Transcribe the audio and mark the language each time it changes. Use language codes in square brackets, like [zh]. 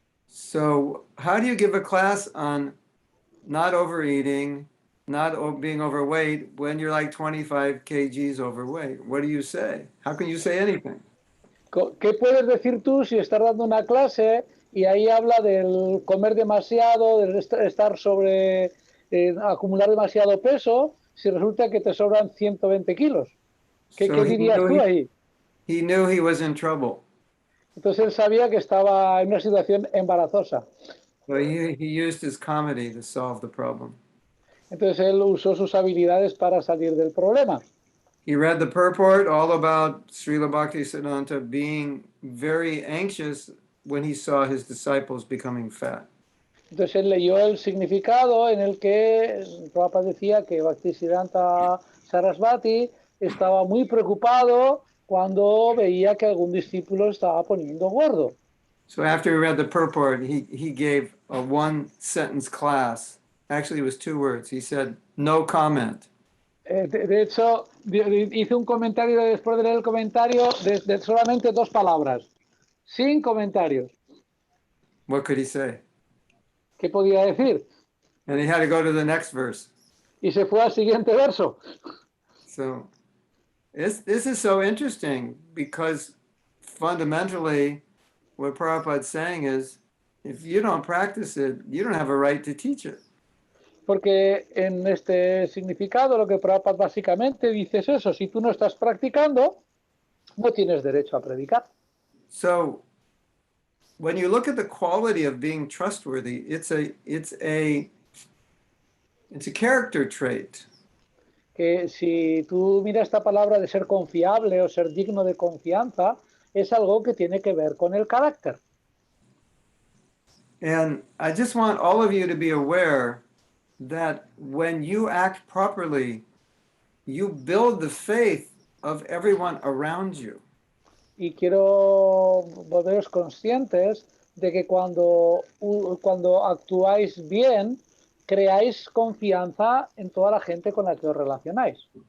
[en] So how do you give a class on not overeating, not being overweight when you're like 25 kgs overweight? What do you say? How can you say anything? [es] ¿Qué puedes decir tú si estás dando una clase y ahí habla del comer demasiado, del estar acumular demasiado peso, si resulta que te sobran 120 kilos? ¿Qué dirías tú ahí? [en] He knew he was in trouble. [es] Entonces él sabía que estaba en una situación embarazosa. [en] So he used his comedy to solve the problem. [es] Entonces él usó sus habilidades para salir del problema. [en] He read the purport all about Srila Bhaktisiddhanta being very anxious when he saw his disciples becoming fat. [es] Entonces él leyó el significado en el que Prabhupada decía que Bhaktisiddhanta Sarasvati estaba muy preocupado cuando veía que algún discípulo estaba poniendo gordo. [en] So after he read the purport, he gave a one-sentence class. Actually, it was 2 words. He said, no comment. [es] De hecho, hice un comentario después de leer el comentario de solamente 2 palabras. Sin comentarios. [en] What could he say? [es] ¿Qué podía decir? [en] And he had to go to the next verse. [es] Y se fue al siguiente verso. [en] So this is so interesting because fundamentally what Prabhupada's saying is, if you don't practice it, you don't have a right to teach it. [es] Porque en este significado lo que Prabhupada básicamente dice es eso: si tú no estás practicando, no tienes derecho a predicar. [en] So when you look at the quality of being trustworthy, it's a character trait. [es] que si tú miras esta palabra de ser confiable o ser digno de confianza, es algo que tiene que ver con el carácter. [en] And I just want all of you to be aware that when you act properly, you build the faith of everyone around you. [es] Y quiero volveros conscientes de que cuando actuáis bien, creáis confianza en toda la gente con la que os relacionáis.